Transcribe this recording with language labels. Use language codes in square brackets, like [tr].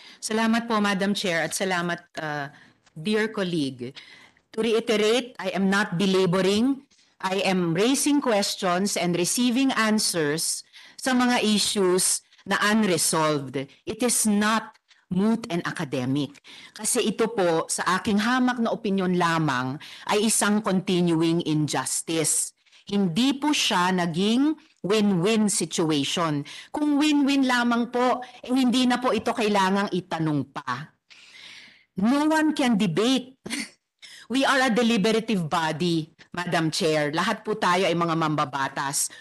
[tl] Salamat po, Madam Chair, at salamat, dear colleague. [en] To reiterate, I am not belaboring. I am raising questions and receiving answers [tl] sa mga issues na unresolved. [en] It is not moot and academic. [tl] Kasi ito po, sa aking hamak na opinyon lamang, ay isang continuing injustice. Hindi po siya naging win-win situation. Kung win-win lamang po, hindi na po ito kailangang itanong pa. [en] No one can debate. We are a deliberative body, Madam Chair. [tl] Lahat po tayo ay mga mambabatas.